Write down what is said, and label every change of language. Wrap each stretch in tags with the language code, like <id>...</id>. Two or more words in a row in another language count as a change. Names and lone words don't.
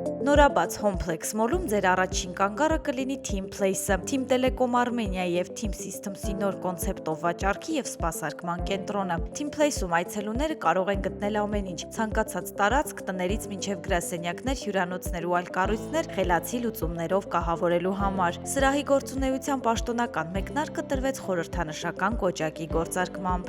<hy>Նորաբաց Հոմփլեքս մոլում ձեր առաջին կանգառը կլինի Team Place-ը, Team Telecom Armenia եւ Team Systems-ի նոր կոնցեպտով վաճառքի եւ սպասարկման կենտրոնը։ Team Place-ում այցելուները կարող են գտնել ամեն ինչ՝ ցանկացած տարածք, տներից մինչեւ գրասենյակներ, հյուրանոցներ ու այլ կառույցներ խելացի լուծումներով կահավորելու համար։ Սրահի գործունեության պաշտոնական մեկնարկը տրվեց խորհրդանշական կոճակի գործարկմամբ։</hy>